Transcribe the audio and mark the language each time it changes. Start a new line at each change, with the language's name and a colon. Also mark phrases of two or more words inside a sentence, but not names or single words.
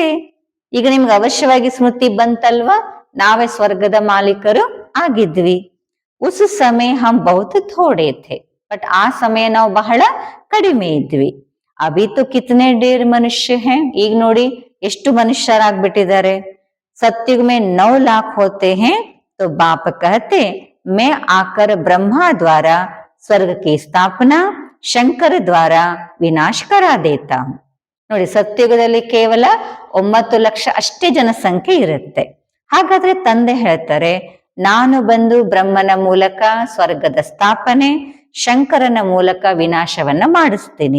Kannada: ಈಗ ನಿಮ್ಗೆ ಅವಶ್ಯವಾಗಿ ಸ್ಮೃತಿ ಬಂತಲ್ವಾ, ನಾವೇ ಸ್ವರ್ಗದ ಮಾಲೀಕರು ಆಗಿದ್ವಿ.
Hindi: उस समय हम बहुत थोड़े थे.
Kannada: ಬಟ್ ಆ ಸಮಯ ನಾವು ಬಹಳ ಕಡಿಮೆ ಇದ್ವಿ.
Hindi: अभी तो कितने ढेर मनुष्य हैं.
Kannada: ಈಗ ನೋಡಿ ಎಷ್ಟು ಮನುಷ್ಯರಾಗ್ಬಿಟ್ಟಿದ್ದಾರೆ.
Hindi: सत्युग में 9 लाख होते हैं तो बाप कहते मैं आकर ब्रह्मा द्वारा स्वर्ग की स्थापना, शंकर द्वारा विनाश करा देता हूं.
Kannada: ನೋಡಿ, ಸತ್ಯುಗದಲ್ಲಿ ಕೇವಲ 9 ಲಕ್ಷ ಅಷ್ಟೇ ಜನಸಂಖ್ಯೆ ಇರುತ್ತೆ. ಹಾಗಾದ್ರೆ ತಂದೆ ಹೇಳ್ತಾರೆ, ನಾನು ಬಂದು ಬ್ರಹ್ಮನ ಮೂಲಕ ಸ್ವರ್ಗದ ಸ್ಥಾಪನೆ, ಶಂಕರನ ಮೂಲಕ ವಿನಾಶವನ್ನ ಮಾಡಿಸ್ತೀನಿ.